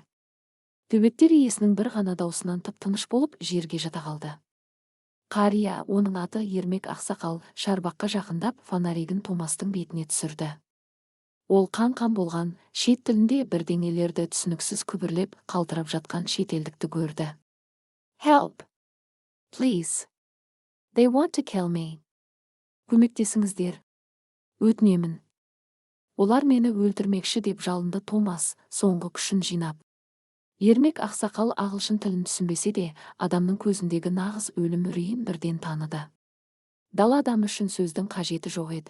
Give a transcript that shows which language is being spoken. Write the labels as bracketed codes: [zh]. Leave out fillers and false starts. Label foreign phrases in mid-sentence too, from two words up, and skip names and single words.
[kk] Төбеттер иесінің бір ғана даусынан тып-тыныш болып жерге жата қалды. Қария, оның аты Ермек Ақсақал, шарбаққа жақындап, фонаригін Томастың бетіне түсірді. Ол қан-қан болған, шет тілінде бірдеңелерді түсініксіз күбірлеп қалтырап жатқан шетелдікті көрді. [en] Help! Please! They want to kill me! [kk] Көмектесіңіздер. Өтінемін. Олар мені өлтірмекші деп жалынды Томас, соңғы күшін жинап. Ермек Ақсақал ағылшын тілін түсінбесе де, адамның көзіндегі нағыз өлім үрейін бірден таныды. Дала адам үшін сөздің қажеті жоқ еді.